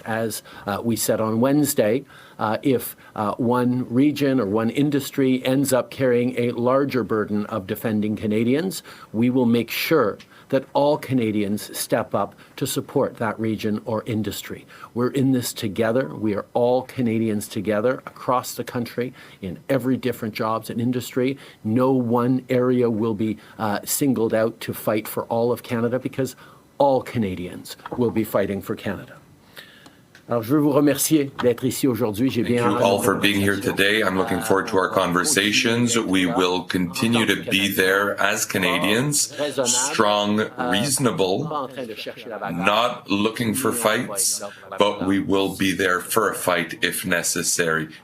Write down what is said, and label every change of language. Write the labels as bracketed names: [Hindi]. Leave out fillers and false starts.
[English] As we said on Wednesday, if one region or one industry ends up carrying a larger burden of defending Canadians, we will make sure that all Canadians step up to support that region or industry. We're in this together. We are all Canadians together across the country in every different jobs and industry. No one area will be singled out to fight for all of Canada because all Canadians will be fighting for Canada. [French] Alors, je veux vous remercier d'être ici aujourd'hui. [English] Thank you all for being here today. I'm looking forward to our conversations. We will continue to be there as Canadians, strong, reasonable, not looking for fights, but we will be there for a fight if necessary.